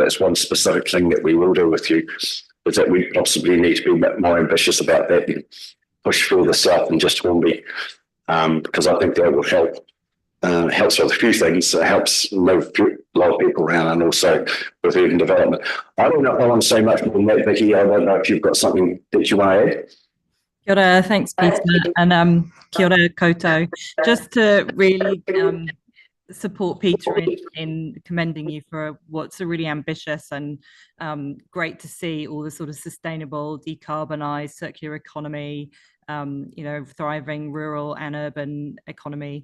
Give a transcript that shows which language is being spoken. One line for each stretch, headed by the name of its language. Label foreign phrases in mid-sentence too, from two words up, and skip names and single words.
English: That's one specific thing that we will do with you, is that we possibly need to be a bit more ambitious about that and push further south than just Hornby, because I think that will help. Helps with a few things. It helps move a lot of people around, and also with urban development. I don't know if I want to say much more than that, Vicky. I don't know if you've got something that you want to add.
Māori: Kia ora,
English: thanks, Peter, and
Māori: kia ora koutou.
English: Just to really support Peter in commending you for what's a really ambitious and great to see all the sort of sustainable, decarbonised, circular economy, thriving rural and urban economy.